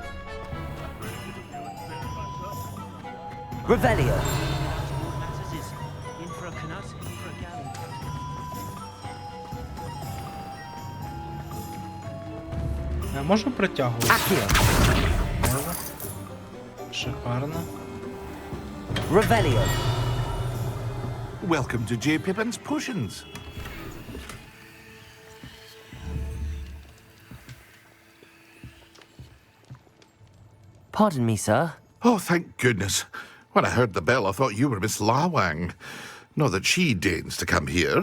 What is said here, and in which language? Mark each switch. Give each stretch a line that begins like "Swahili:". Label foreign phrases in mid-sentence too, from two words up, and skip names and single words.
English: Revelio.
Ukrainian: Я можу притягувати?
English: Accio.
Ukrainian: Можу. Шикарно.
English: Revelio. Welcome to J. Pippin's Potions. Pardon me, sir. Oh, thank goodness. When I heard the bell, I thought you were Miss Lawang. Not that she deigns to come here.